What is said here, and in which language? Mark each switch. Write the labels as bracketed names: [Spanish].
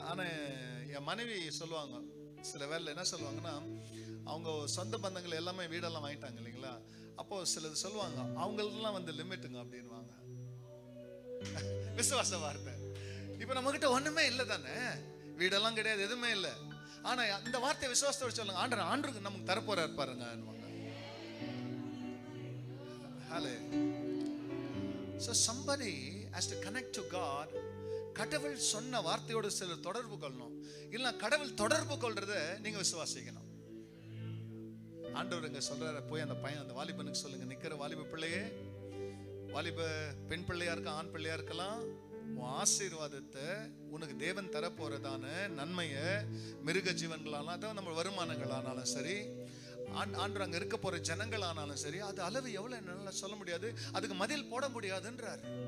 [Tamil] ஆனால் என் மனைவி சொல்லுவாங்க, சில வேலை என்ன சொல்லுவாங்கன்னா, அவங்க சொந்த பந்தங்கள் எல்லாமே வீடெல்லாம் வாங்கிட்டாங்க இல்லைங்களா, அப்போது சிலது சொல்லுவாங்க, அவங்களெல்லாம் வந்து லிமிட்டுங்க அப்படின்வாங்க. விசுவாச வார்த்தை. இப்ப நம்ம கிட்ட ஒண்ணுமே இல்லை தானே, வீடெல்லாம் கிடையாது, எதுவுமே இல்லை. ஆனா இந்த வார்த்தையை விசுவாசத்தோட சொல்லுங்க, ஆண்டருக்கு நமக்கு தரப்போறாரு பாருங்க. [English] So somebody has to connect to God. [Tamil] கடவுள் சொன்ன வார்த்தையோடு சிலர் தொடர்பு கொள்ளணும். இல்ல கடவுள் தொடர்பு கொள்றத நீங்க விசுவாசிக்கணும். ஆண்டவர் இங்க சொல்றாரு, போய் அந்த பையன் அந்த வாலிபனுக்கு சொல்லுங்க, நிக்கிற வாலிப பிள்ளையே, வாலிப பெண் பிள்ளையா இருக்க ஆண் பிள்ளையா இருக்கலாம், உன் ஆசீர்வாதத்தை உனக்கு தேவன் தர போறதான நன்மையை மிருக ஜீவன்களாலும் அதான் நம்ம வருமானங்கள் ஆனாலும் சரி, ஆண்டு அங்க இருக்க போற ஜனங்கள் ஆனாலும் சரி, அது அளவு எவ்வளவு என்னால சொல்ல முடியாது, அதுக்கு மதில் போட முடியாதுன்றார்.